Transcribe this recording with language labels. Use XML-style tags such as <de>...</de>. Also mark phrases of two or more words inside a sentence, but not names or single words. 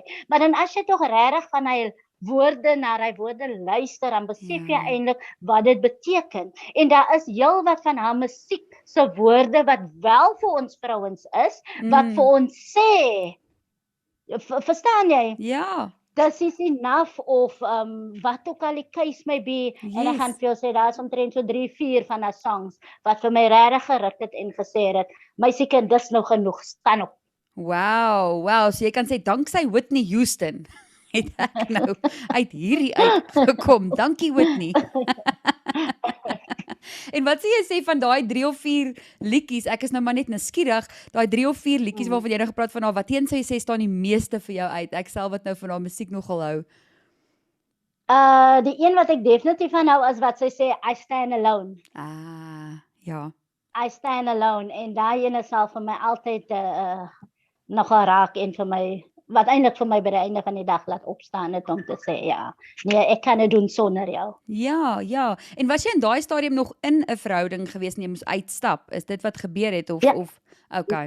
<af>Maar dan as jy tog regtig van hy na hy woorde luister, dan besef jy eintlik wat dit beteken. En daar is heelwat van haar musiek se woorde wat wel vir ons vrouens is, wat vir ons sê, verstaan jy? Ja.</af> <en>This is enough of</en> <af>wat ook al die</af> <en>case may be.</en> <af>En ek gaan vir jou sê, daar is omtrent so 3-4 van haar songs wat vir my regtig geruk het en gesê het, meisiekind, dis nou genoeg, staan op. Wow, so jy kan sê, danksy Whitney Houston het ek nou uit hierdie uitgekom. Dankie Whitney. En wat sê jy van daai 3 of 4 liedjies? Ek is nou maar net nuuskierig, daai 3 of 4 liedjies waarvan jy nou gepraat van haar, wat een sou jy sê staan die meeste vir jou uit? Ek self wat nou van haar musiek nogal hou. Die een wat ek definitief van hou is wat sy sê,</af> <en>I stand alone.</en> <af>Ja.</af> <en>I stand alone,</en> <af>en daai een sal vir my altyd nogal raak en vir my, wat eintlik vir my by die einde van die dag laat opstaan het om te sê, ja, nee, ek kan dit doen sonder jou. Ja. En was jy in daai stadium nog in 'n verhouding gewees en jy moes uitstap? Is dit wat gebeur het of okay.</af>